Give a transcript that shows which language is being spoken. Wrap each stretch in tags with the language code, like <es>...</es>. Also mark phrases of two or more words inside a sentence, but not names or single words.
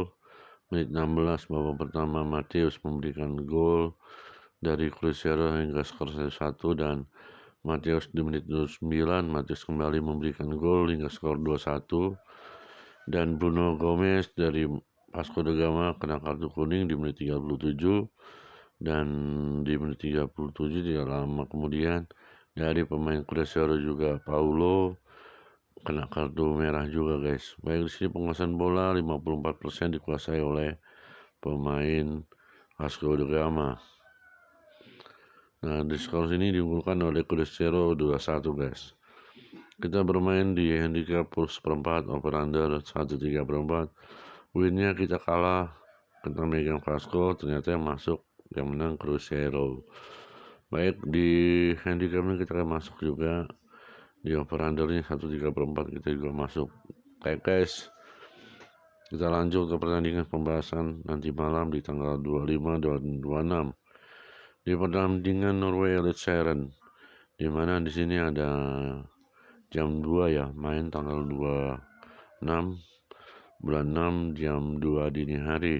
<id>Menit 16 babak pertama Matius memberikan gol dari Cruzeiro hingga skor 1-1, dan Matius di menit 29 Matius kembali memberikan gol hingga skor 2-1, dan Bruno Gomes dari Vasco da Gama kena kartu kuning di menit 37, dan di menit 37 tidak lama kemudian dari pemain Cruzeiro juga Paulo kena kartu merah juga guys. Baik, di sini penguasaan bola 54% dikuasai oleh pemain Vasco da Gama. Nah, di skor sini diunggulkan oleh Cruzeiro 2-1 guys. Kita bermain di handicap plus 4</id> <en>over under</en> <id>1.34. Winnya kita kalah, kita megang Vasco, ternyata yang masuk yang menang Cruzeiro. Baik, di handicapnya kita akan masuk juga di</id> <en>over undernya</en> <id>1.34, kita juga masuk. Oke guys, kita lanjut ke pertandingan pembahasan nanti malam di tanggal 25 dan 26 di pertandingan Norway Eliteserien, di mana di sini ada jam 2 ya, main tanggal 26 bulan 6 jam 2 dini hari.</id>